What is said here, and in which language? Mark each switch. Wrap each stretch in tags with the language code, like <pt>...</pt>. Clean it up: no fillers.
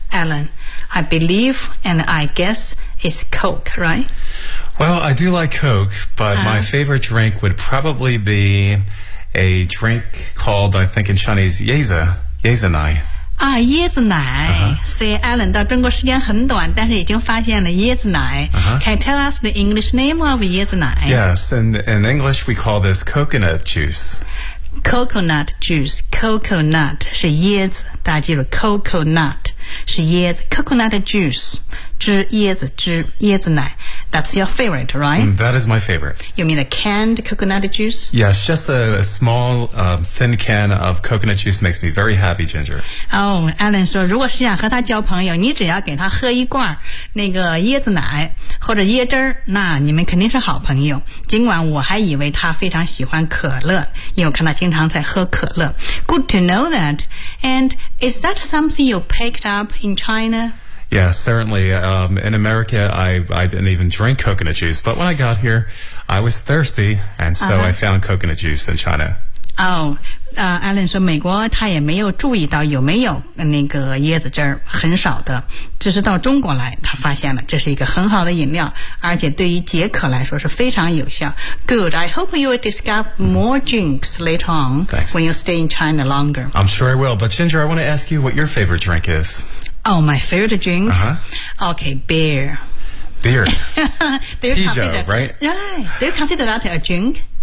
<en>Alan, I believe and I guess it's Coke, right? Well, I do like Coke, but my favorite drink would probably be a drink called, I think in Chinese, Yezanai.</en> <zh>啊，椰子奶。所以 Alan 到中国时间很短，但是已经发现了椰子奶。</zh> <en>Can you tell us the English name of 椰子奶？Yes, in English we call this coconut juice.</en> <zh>Coconut juice, coconut 是椰子，大家记住 coconut 是椰子 ，coconut juice 汁椰子汁椰子奶。</zh> <en>That's your favorite, right? That is my favorite. You mean a canned coconut juice? Yes, just a small, thin can of coconut juice makes me very happy, Ginger.</en> <zh>Oh, Alan 说，如果是想和他交朋友，你只要给他喝一罐那个椰子奶或者椰汁儿，那你们肯定是好朋友。尽管我还以为他非常喜欢可乐，因为我看他经常在喝可乐。</zh> <en>Good to know that. And is that something you picked up in China? Yeah, certainly. In America, I didn't even drink coconut juice. But when I got here, I was thirsty, and so I found coconut juice in China.</en> <zh>Alan 说美国他也没有注意到有没有那个椰子汁儿，很少的。只是到中国来，他发现了这是一个很好的饮料，而且对于解渴来说是非常有效。</zh> <en>Good. I hope you will discover more drinks later on、 Thanks. when you stay in China longer. I'm sure I will. But Ginger, I want to ask you what your favorite drink is. Oh, my favorite drink? Okay, beer. Beer. Do you consider that a drink?</en>